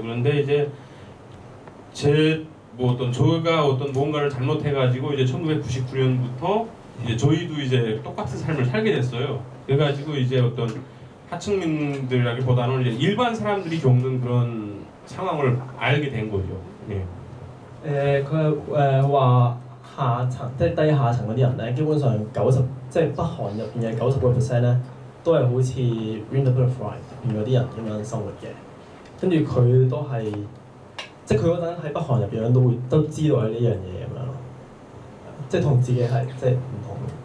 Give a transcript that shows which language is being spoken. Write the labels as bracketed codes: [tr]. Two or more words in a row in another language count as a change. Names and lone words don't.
[ko] 그런데 이제 뭐 저가 어떤 뭔가를 잘못해가지고 이제 1999년부터 이제 저희도 이제 똑같은 삶을 살게 됐어요. 그래가지고 이제 어떤 하층민들이라기보다는 이제 일반 사람들이 겪는 그런 상황을 알게 된 거죠. 예. [yue] 佢話下層即係低下層嗰啲人咧，基本上即係北韓入邊嘅90%咧，都係好似 Winter Butterfly 入邊嗰啲人咁樣生活嘅。跟住佢都係，即係佢嗰陣喺北韓入邊都知道係呢樣嘢咁樣咯，即係同自己係即係唔同。